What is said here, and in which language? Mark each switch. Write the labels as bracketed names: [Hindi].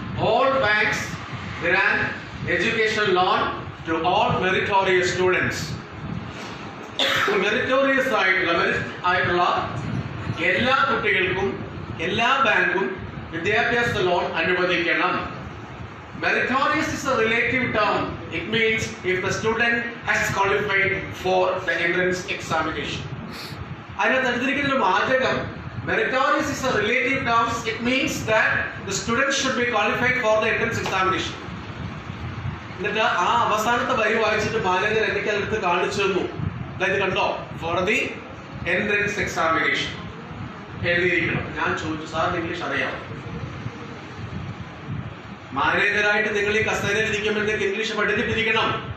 [English] All banks grant education loan to all meritorious students. [Malayalam] Meritorious ആയിട്ടുള്ള എല്ലാ കുട്ടികൾക്കും എല്ലാ ബാങ്കും വിദ്യാഭ്യാസ ലോൺ അനുവദിക്കണം. [English] Meritorious is a relative term. It means if the student has qualified for the entrance examination. [Malayalam] അതിനകത്ത് എടുത്തിരിക്കുന്ന ഒരു വാചകം [English] meritorious is a relative term. It means that the student should be qualified for the entrance examination. [Malayalam] എന്നിട്ട് ആ അവസാനത്തെ വരി വായിച്ചിട്ട് manager എനിക്ക് അതെടുത്ത് കാണിച്ചു തന്നു. അതായത് കണ്ടോ, [English] for the entrance examination [Malayalam] എഴുതിയിരിക്കണം. ഞാൻ ചോദിച്ചു, സാറിന് ഇംഗ്ലീഷ് അറിയാമോ? മാനേജറായിട്ട് നിങ്ങൾ ഈ കസേരയിൽ ഇരിക്കുമ്പോഴത്തേക്ക് ഇംഗ്ലീഷ് പഠിച്ചിട്ടിരിക്കണം.